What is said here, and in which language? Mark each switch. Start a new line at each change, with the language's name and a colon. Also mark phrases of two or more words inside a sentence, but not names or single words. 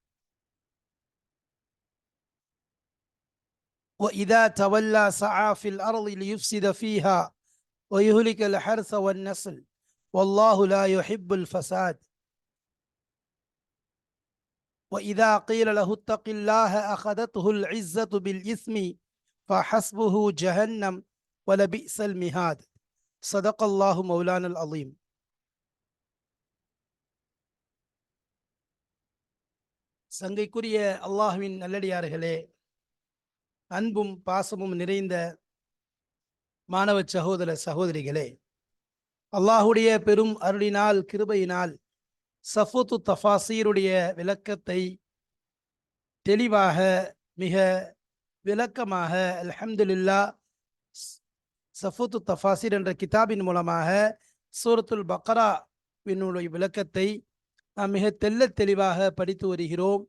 Arabic: وإذا تولى سعى في الأرض ليفسد فيها ويهلك الحرث والنسل والله لا يحب الفساد. وإذا قيل له اتق الله أخذته العزة بالإثم فحسبه جهنم ولبئس المهاد. صدق الله مولانا العظيم.
Tamil: சங்கைக்குரிய அல்லாஹ்வின் நல்லடியார்களே, அன்பும் பாசமும் நிறைந்த மாணவ சகோதர சகோதரிகளே, அல்லாஹுடைய பெரும் அருளினால் கிருபையினால் சஃபூத்து தஃபாசீருடைய விளக்கத்தை தெளிவாக மிக விளக்கமாக அல்ஹம்துலில்லாஹ் சஃபூத்து தஃபாசீர் என்ற கிதாபின் மூலமாக சூரத்துல் பக்ராவினுடைய விளக்கத்தை நாம் மிக தெளிவாக படித்து வருகிறோம்.